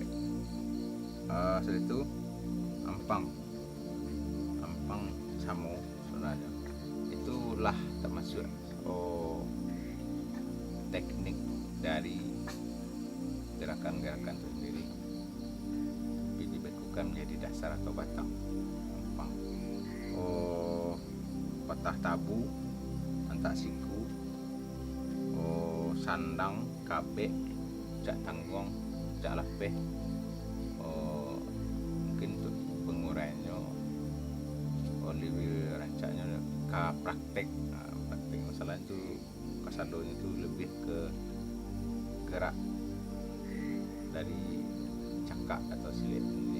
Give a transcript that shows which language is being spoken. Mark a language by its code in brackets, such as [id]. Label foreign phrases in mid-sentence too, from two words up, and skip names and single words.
[id] Setelah itu ampang samo sebenarnya itulah termasuk teknik dari gerakan-gerakan itu sendiri, tapi dibekukan menjadi dasar atau batang. [min] Ampang, patah tabu, antak siku, sandang, kabe, cak tangguang, cak lapeh. [id] Mungkin untuk penguraiannya lebih rancaknya ke praktek. Praktek masalah itu kasadonya itu lebih ke gerak dari cakak atau silet sendiri.